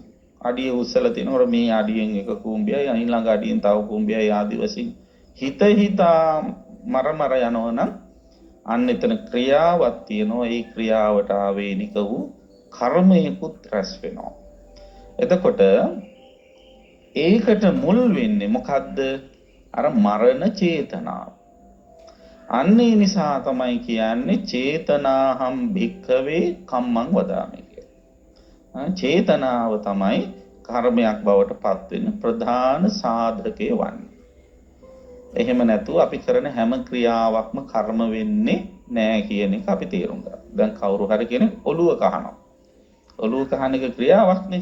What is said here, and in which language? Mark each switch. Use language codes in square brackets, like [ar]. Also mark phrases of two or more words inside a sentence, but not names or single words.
[si] අඩිය උස්සලා තිනකොට මේ අඩියෙන් එක කුඹියයි, ඊළඟ අඩියෙන් තව කුඹියයි ආදි වශයෙන් හිතා මර යනවා නම් අන්න එතන ක්‍රියාවක් තියෙනවා. ඒ ක්‍රියාවට ආවේනික වූ කර්මයකුත් රැස් වෙනවා. එතකොට ඒකට මුල් වෙන්නේ මොකද්ද? අර මරණ චේතනාව. අන්නේ නිසා තමයි කියන්නේ [pi] චේතනාහම් භික්ඛවේ කම්මං වදාමි [si] කියලා. චේතනාව තමයි කර්මයක් බවට පත් වෙන ප්‍රධාන සාධකය වන්නේ. එහෙම නැතුව අපි කරන හැම ක්‍රියාවක්ම කර්ම වෙන්නේ නෑ කියන එක අපි තේරුම් ගන්න. දැන් කවුරු හරි කෙනෙක් ඔළුව කහනවා. ඔළුව කහන එක ක්‍රියාවක් නේ.